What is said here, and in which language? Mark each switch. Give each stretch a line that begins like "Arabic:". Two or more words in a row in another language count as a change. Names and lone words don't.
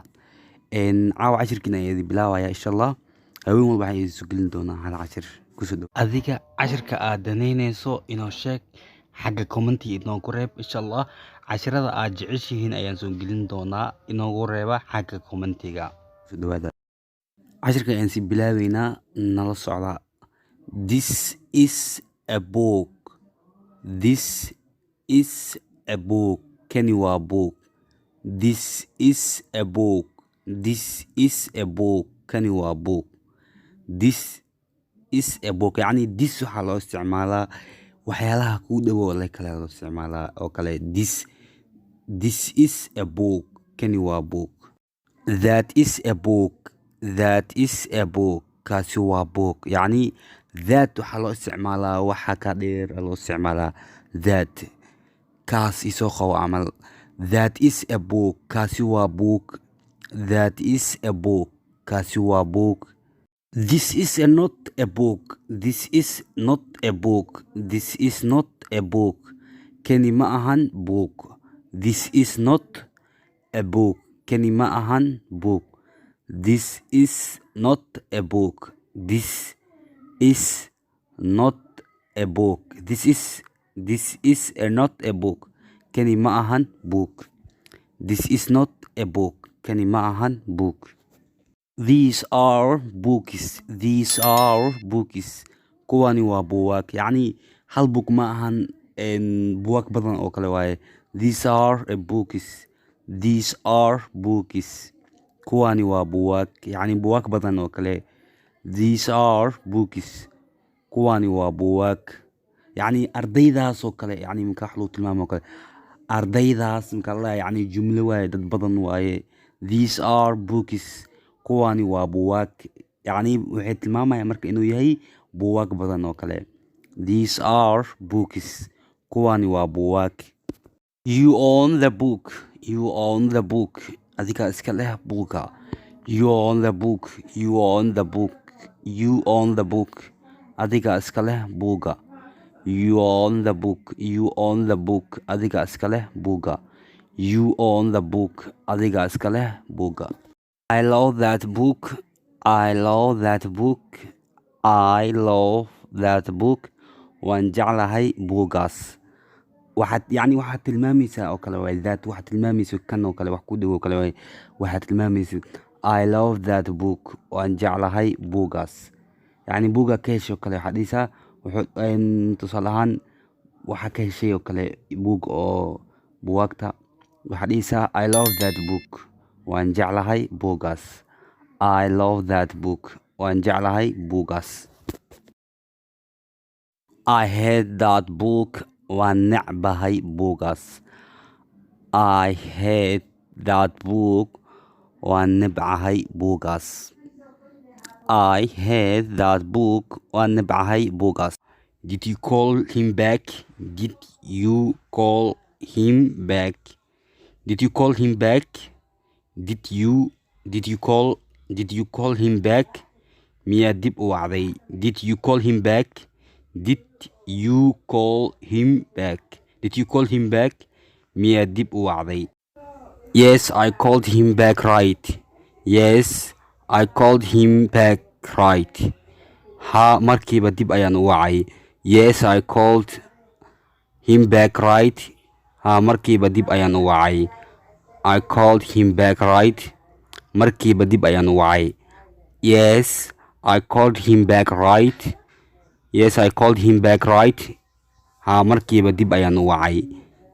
Somali: caawa casharkeena ayaa bilaabaya
Arabic: إن شاء الله.
Somali: haween walba waxaan idin soo gelin doonaa hal cashar. kusoo dhaw adiga casharka aad danaynayso inoo sheeg xagga commenti inoogu reeb
Arabic: إن شاء الله.
Somali: casharada aad jeceshihiin ayaan soo gelin doonaa, inoogu reeba xagga commentiga. kusoo dhawaada casharka ayaan si bilaabeynaa, nala socda.
English: This is a book. This is a book.
Somali: Kani waa book.
English: This is a book. This is a book.
Somali: Kani waa book.
English: This is a book.
Somali: يعني this waxaa loo isticmaalaa waxyaalaha kuu dhowo le kale loo isticmaalaa oo kale.
English: This is a book.
Somali: Kani waa book.
English: That is a book. That is a book.
Somali: kaasi waa book. يعني that waxaa loo isticmaalaa waxa ka dheer loo isticmaalaa that. kaas isoo qabo camal.
English: That is a book.
Somali: kaasi waa book.
English: That is a book.
Somali: kaasi waa book.
English: This is not a book. This is not a book. This is not a book.
Somali: Kani ma ahan book.
English: This is not a book.
Somali: Kani ma ahan book.
English: This is not a book. This is not a book. This is not a book.
Somali: Kani ma ahan book.
English: This is not a book.
Somali: Kani ma ahan book.
English: These are books. These are books.
Somali: kuwani waa buugaag. يعني hal book ma ahan buugaag badan oo kale waaye.
English: These are books. These are books.
Somali: kuwani waa buugaag. يعني buugaag badan oo kale.
English: These are books.
Somali: kuwani waa buugaag. يعني ardaydaas oo kale. يعني marka wax loo tilmaamo oo kale. ardaydaas marka la يعني jumlo waaye, dad badan waaye.
English: These are books.
Somali: kuwani waa buugaag. يعني waxay tilmaamayaan marka inuu yahay buugaag badan oo kale.
English: These are books.
Somali: kuwani waa buugaag.
English: You own the book. You own the book.
Somali: adiga iska leh buuga.
English: You own the book. You own the book. You own the book.
Somali: adiga iska leh buuga.
English: You own the book. You own the book.
Somali: adiga iska leh buuga.
English: You own the book.
Somali: adiga iska leh buuga.
English: I love that book. I love that book. I love that book.
Somali: waan jeclahay buugaas. waxaad tilmaamaysaa oo kale waay. that waxaad tilmaamaysa kan oo kale wax ku dhow oo kale waay. waxaad tilmaamaysa
English: I love that book.
Somali: waan jeclahay buugaas. يعني buuga ka heshay oo kale waxaad dhihisaa tusaale ahaan waxa ka heshay oo kale buug oo buugaagta. waxaad dhihisaa
English: I love that book.
Somali: waan jeclahay buugaas.
English: I love that book.
Somali: waan jeclahay buugaas.
English: I hate that book.
Somali: waan necbahay buugaas.
English: I hate that book.
Somali: waan nebcahay buugaas.
English: I hate that book.
Somali: waan nebcahay buugaas.
English: Did you call him back? Did you call him back? Did you call him back? Did you call him back?
Somali: miyaad dib u wacday?
English: Did you call him back? Did you call him back? Did you call him back?
Somali: miyaad dib u wacday?
English: Yes, I called him back right. Yes, I called him back right.
Somali: ha markiiba dib ayaan u wacay.
English: Yes, I called him back right.
Somali: ha markiiba dib ayaan u wacay.
English: I called him back right.
Somali: markiiba dib ayaan u wacay.
English: Yes, I called him back right. Yes, I called him back right.
Somali: ha markiiba dib ayaan u wacay.